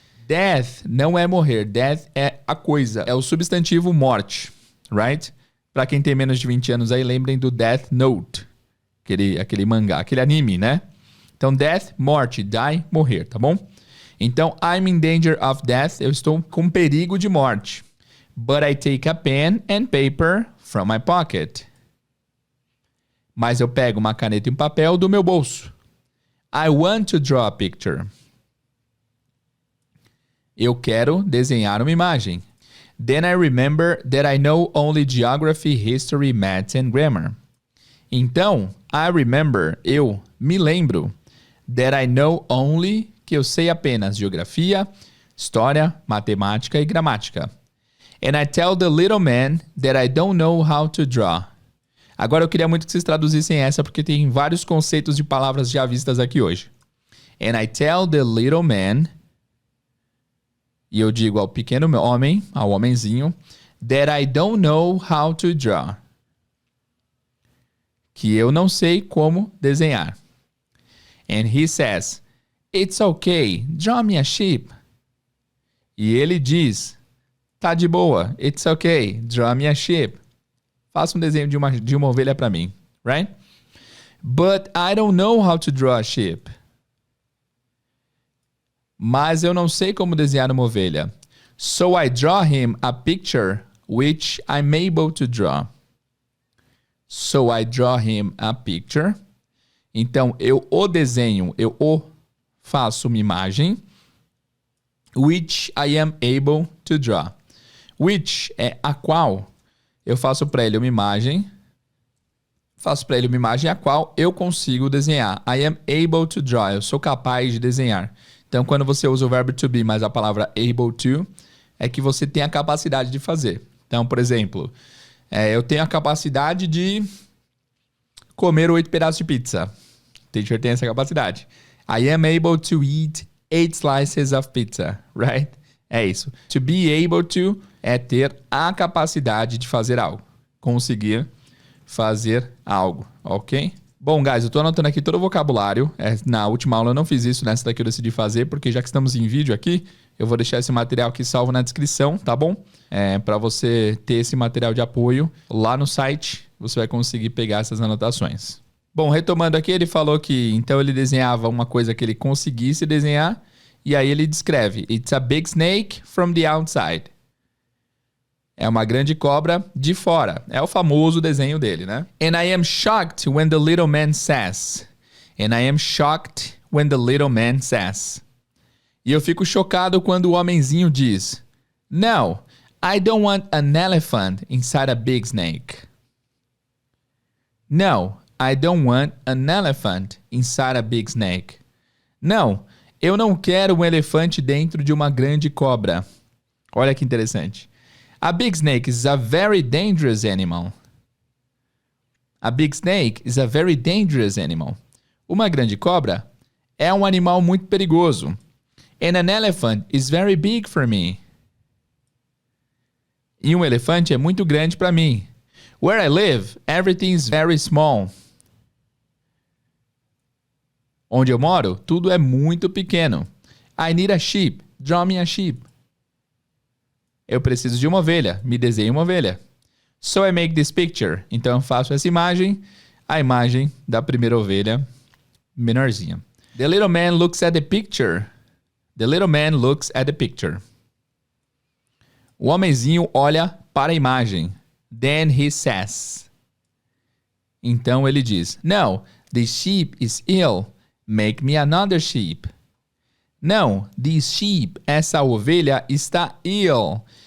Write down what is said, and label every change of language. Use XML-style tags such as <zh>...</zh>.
<pt>Death não é morrer, death é a coisa, é o substantivo morte, right? Pra quem tem menos de 20 anos aí, lembrem do Death Note, aquele mangá, aquele anime, né? Então, death, morte, die, morrer, tá bom? Então,</pt> <en>I'm in danger of death,</en> <pt>eu estou com perigo de morte.</pt> <en>But I take a pen and paper from my pocket.</en> <pt>Mas eu pego uma caneta e um papel do meu bolso.</pt> <en>I want to draw a picture.</en> <pt>Eu quero desenhar uma imagem.</pt> <en>Then I remember that I know only geography, history, maths and grammar.</en> <pt>Então,</pt> <en>I remember,</en> <pt>eu me lembro,</pt> <en>that I know only,</en> <pt>que eu sei apenas geografia, história, matemática e gramática.</pt> <en>And I tell the little man that I don't know how to draw.</en> <pt>Agora eu queria muito que vocês traduzissem essa, porque tem vários conceitos de palavras já vistas aqui hoje.</pt> <en>And I tell the little man,</en> <pt>e eu digo ao pequeno homem, ao homenzinho,</pt> <en>that I don't know how to draw.</en> <pt>Que eu não sei como desenhar.</pt> <en>And he says, it's okay, draw me a sheep.</en> <pt>E ele diz, tá de boa,</pt> <en>it's okay, draw me a sheep.</en> <pt>Faça um desenho de uma ovelha para mim, right?</pt> <en>But I don't know how to draw a sheep.</en> <pt>Mas eu não sei como desenhar uma ovelha.</pt> <en>So I draw him a picture which I'm able to draw. So I draw him a picture.</en> <pt>Então, eu o desenho, eu o faço uma imagem.</pt> <en>Which I am able to draw.</en> <pt>Which é a qual. Eu faço para ele uma imagem. Faço para ele uma imagem a qual eu consigo desenhar.</pt> <en>I am able to draw.</en> <pt>Eu sou capaz de desenhar. Então, quando você usa o verbo to be mais a palavra able to, é que você tem a capacidade de fazer. Então, por exemplo, eu tenho a capacidade de comer 8 pedaços de pizza. O teacher tem essa capacidade.</pt> <en>I am able to eat 8 slices of pizza, right?</en> <pt>É isso. To be able to é ter a capacidade de fazer algo. Conseguir fazer algo, ok? Bom, guys, eu tô anotando aqui todo o vocabulário. Na última aula eu não fiz isso, nessa daqui eu decidi fazer, porque já que estamos em vídeo aqui, eu vou deixar esse material aqui salvo na descrição, tá bom? Para você ter esse material de apoio lá no site, você vai conseguir pegar essas anotações. Bom, retomando aqui, ele falou que então ele desenhava uma coisa que ele conseguisse desenhar, e aí ele descreve:</pt> <en>It's a big snake from the outside.</en> <pt>É uma grande cobra de fora. É o famoso desenho dele, né?</pt> <en>And I am shocked when the little man says. And I am shocked when the little man says.</en> <pt>E eu fico chocado quando o homenzinho diz:</pt> <en>No, I don't want an elephant inside a big snake. No, I don't want an elephant inside a big snake.</en> <pt>Não, eu não quero um elefante dentro de uma grande cobra. Olha que interessante.</pt> <en>A big snake is a very dangerous animal. A big snake is a very dangerous animal.</en> <pt>Uma grande cobra é um animal muito perigoso.</pt> <en>And an elephant is very big for me.</en> <pt>E um elefante é muito grande para mim.</pt> <en>Where I live, everything is very small.</en> <pt>Onde eu moro, tudo é muito pequeno.</pt> <en>I need a sheep. Draw me a sheep.</en> <pt>Eu preciso de uma ovelha. Me desenhe uma ovelha.</pt> <en>So I make this picture.</en> <pt>Então eu faço essa imagem. A imagem da primeira ovelha menorzinha.</pt> <en>The little man looks at the picture. The little man looks at the picture.</en> <pt>O homenzinho olha para a imagem.</pt> <en>Then he says.</en> <pt>Então ele diz:</pt> <en>No, the sheep is ill. Make me another sheep.</en> <pt>Não,</pt> <en>this sheep,</en> <pt>essa ovelha está</pt> <en>ill.</en>